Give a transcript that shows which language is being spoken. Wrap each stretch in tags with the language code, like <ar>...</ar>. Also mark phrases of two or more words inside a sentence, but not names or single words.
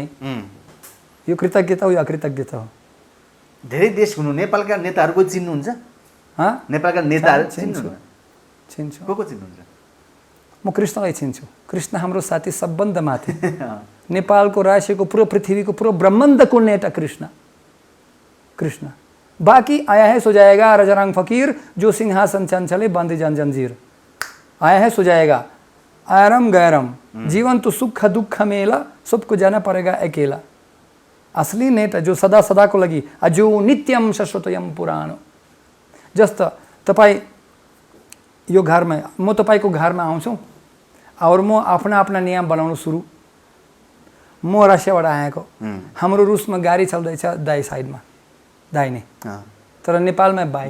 <ne>यो कृतज्ञता हो या अकृतज्ञता हो? धेरै देश हुनु नेपालका नेताहरूको चिन्नुहुन्छ? नेपालका नेताहरू चिन्छु। को चिन्नुहुन्छ? म कृष्णलाई चिन्छु। कृष्ण हाम्रो साथी सबभन्दा माथि। नेपालको राशिको पुरो पृथ्वीको पुरो ब्रह्माण्डको नेता कृष्ण।</ne> <hi>बाकी आया है सो जाएगा, रजरंग फकीर जो सिंहासन चंचले बांधे जंजीर। आया है सो जाएगा, आराम गैरम, जीवन तो सुख दुख मेला, सबको जाना पड़ेगा अकेला।</hi> <ne>असली नेता जो सदा को लगी,</ne> <sa>अजो नित्यम शाश्वतयम पुरानो।</sa> <ne>जस्तो तपाईँ यो घरमा, म तपाईँको घरमा आउँछु और म आफ्ना नियम बनाउनु सुरु। म रसियाबाट आएको, हाम्रो रुसमा गाडी चल्दैछ दाई साइडमा, दाहिने, तर नेपालमा बाई।</ne>